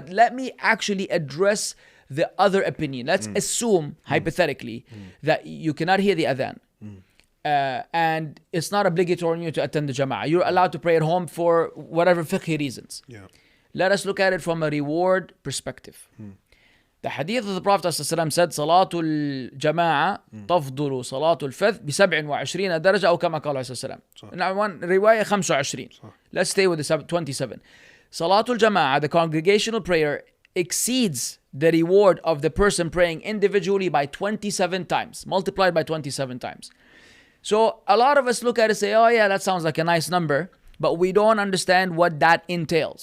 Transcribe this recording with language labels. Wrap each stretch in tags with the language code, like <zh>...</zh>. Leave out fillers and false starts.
<en>But let me actually address the other opinion. Let's assume, hypothetically, that you cannot hear the adhan. And it's not obligatory on you to attend the Jama'ah. You're allowed to pray at home for whatever fiqhi reasons. Yeah. Let us look at it from a reward perspective. The hadith of the Prophet ﷺ said Salatul Jama'ah</en> <ar>تفضل صلاة الفذ ب27 درجة أو كما قال عليه السلام.</ar> <en>Now one رواية 25. Let's stay with the 27. Salatul Jama'ah, the congregational prayer, exceeds the reward of the person praying individually by 27 times, multiplied by 27 times. So a lot of us look at it and say, oh yeah, that sounds like a nice number, but we don't understand what that entails.</en>